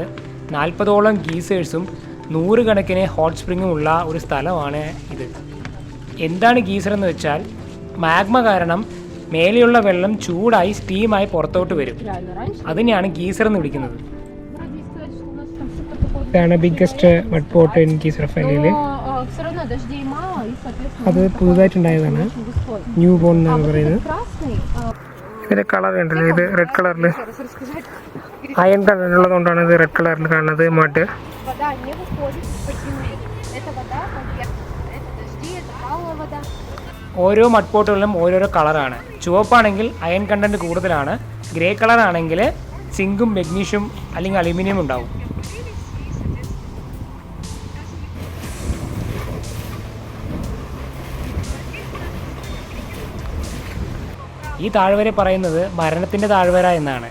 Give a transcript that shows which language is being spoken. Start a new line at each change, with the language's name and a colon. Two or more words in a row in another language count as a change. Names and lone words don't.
Malayalam: 40ഓളം ഗീസേഴ്സും 100 കണക്കിന്
English: hot spring
Malayalam: ഉള്ള ഒരു സ്ഥലമാണ് ഇത്. എന്താണ് ഗീസർ എന്ന് വെച്ചാൽ, മാഗ്മ കാരണം മേലെയുള്ള വെള്ളം ചൂടായി സ്റ്റീമായി പുറത്തോട്ട് വരും. അതിനെയാണ് ഗീസർ എന്ന് വിളിക്കുന്നത്. ഇതാണ്
English: biggest mud pot in
Malayalam: കീസറഫലിയിൽ.
Russian: Все равно дождей мало, и, соответственно...
Malayalam: അത് പുതുതായിട്ടുണ്ടായതാണ്,
English: new born
Malayalam: എന്നാണ് പറയുന്നത്. ഇതിൻ്റെ കളർ ഉണ്ടല്ലോ, ഇത്
English: red colour
Malayalam: അയൺ കളറുള്ളതുകൊണ്ടാണ് ഇത്
English: red colour
Malayalam: കാണുന്നത്. മഡ്
Russian: Вода не выходит из-под земли. Это вода поверхностная, это дожди, это талая вода.
Malayalam: ഓരോ മഡ് പോട്ടുകളിലും ഓരോരോ കളറാണ്. ചുവപ്പാണെങ്കിൽ
English: iron content
Malayalam: കൂടുതലാണ്, ഗ്രേ കളറാണെങ്കിൽ സിങ്കും മെഗ്നീഷ്യം അല്ലെങ്കിൽ അലുമിനിയം ഉണ്ടാവും. ഈ താഴ്വര പറയുന്നത് മരണത്തിൻ്റെ താഴ്വര എന്നാണ്.